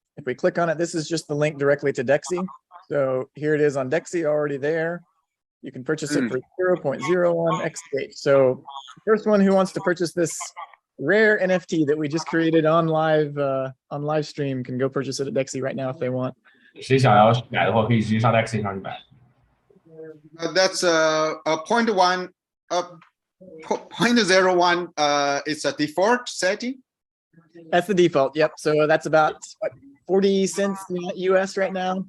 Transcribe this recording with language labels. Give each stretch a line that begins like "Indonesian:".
English: If we click on it, this is just the link directly to Dexy. So here it is on Dexy already there. You can purchase it for 0.01 XCH. So first one who wants to purchase this rare NFT that we just created on live stream can go purchase it at Dexy right now if they want.
Chinese: 谁想要买的话，可以直接上 Dexy 上去买。
English: That's a 0.1 0.01 it's a default setting. That's the default. Yep. So that's about 40 cents US right now.